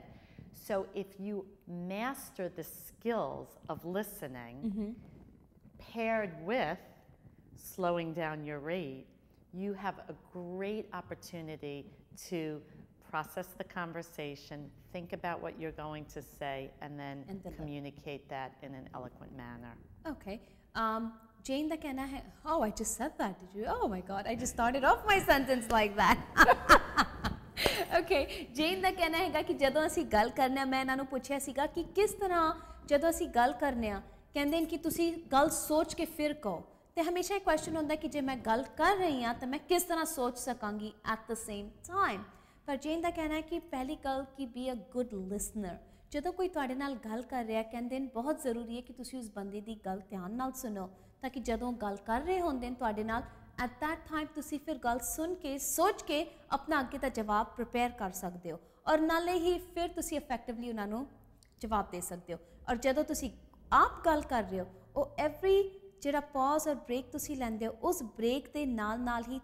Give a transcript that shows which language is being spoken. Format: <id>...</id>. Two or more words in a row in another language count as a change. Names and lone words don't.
<en>So if you master the skills of listening, paired with slowing down your rate, you have a great opportunity to process the conversation, think about what you're going to say, and then communicate that in an eloquent manner.</en> <pa>Okay. Jayne ਦਾ ਕਹਿਣਾ ਹੈ,</pa> <en>oh, I just said that, did you? Oh my God, I just started off my sentence like that.</en> <pa>Okay, Jayne ਦਾ ਕਹਿਣਾ ਹੈਗਾ ਕਿ ਜਦੋਂ ਅਸੀਂ ਗੱਲ ਕਰਨਾ, ਮੈਂ ਇਹਨਾਂ ਨੂੰ ਪੁੱਛਿਆ ਸੀਗਾ ਕਿ ਕਿਸ ਤਰ੍ਹਾਂ ਜਦੋਂ ਅਸੀਂ ਗੱਲ ਕਰਨੇ ਆ, ਕਹਿੰਦੇ ਨੇ ਕਿ ਤੁਸੀਂ ਗੱਲ ਸੋਚ ਕੇ ਫਿਰ ਕਹੋ, ਤੇ ਹਮੇਸ਼ਾ ਇਹ ਕੁਐਸਚਨ ਹੁੰਦਾ ਕਿ ਜੇ ਮੈਂ ਗੱਲ ਕਰ ਰਹੀ ਹਾਂ ਤਾਂ ਮੈਂ ਕਿਸ ਤਰ੍ਹਾਂ ਸੋਚ ਸਕਾਂਗੀ</pa> <en>at the same time.</en> <pa>ਪਰ Jayne ਦਾ ਕਹਿਣਾ ਹੈ ਕਿ ਪਹਿਲੀ ਗੱਲ ਕਿ</pa> <en>be a good listener.</en> <pa>ਜਦੋਂ ਕੋਈ ਤੁਹਾਡੇ ਨਾਲ ਗੱਲ ਕਰ ਰਿਹਾ, ਕਹਿੰਦੇ ਨੇ ਬਹੁਤ ਜ਼ਰੂਰੀ ਹੈ ਕਿ ਤੁਸੀਂ ਉਸ ਬੰਦੇ ਦੀ ਗੱਲ ਧਿਆਨ ਨਾਲ ਸੁਣੋ, ਤਾਂ ਕਿ ਜਦੋਂ ਗੱਲ ਕਰ ਰਹੇ ਹੁੰਦੇ ਨੇ ਤੁਹਾਡੇ ਨਾਲ,</pa> <en>at that time</en> <pa>ਤੁਸੀਂ ਫਿਰ ਗੱਲ ਸੁਣ ਕੇ ਸੋਚ ਕੇ ਆਪਣਾ ਅੱਗੇ ਦਾ ਜਵਾਬ ਪ੍ਰਪੇਅਰ ਕਰ ਸਕਦੇ ਹੋ, ਔਰ ਨਾਲੇ ਹੀ ਫਿਰ ਤੁਸੀਂ ਇਫੈਕਟਿਵਲੀ ਉਹਨਾਂ ਨੂੰ ਜਵਾਬ ਦੇ ਸਕਦੇ ਹੋ। ਔਰ ਜਦੋਂ ਤੁਸੀਂ ਆਪ ਗੱਲ ਕਰ ਰਹੇ ਹੋ, ਉਹ ਐਵਰੀ ਜਿਹੜਾ ਪੌਜ਼ ਔਰ ਬ੍ਰੇਕ ਤੁਸੀਂ ਲੈਂਦੇ ਹੋ, ਉਸ ਬ੍ਰੇਕ ਦੇ ਨਾਲ ਨਾਲ ਹੀ</pa>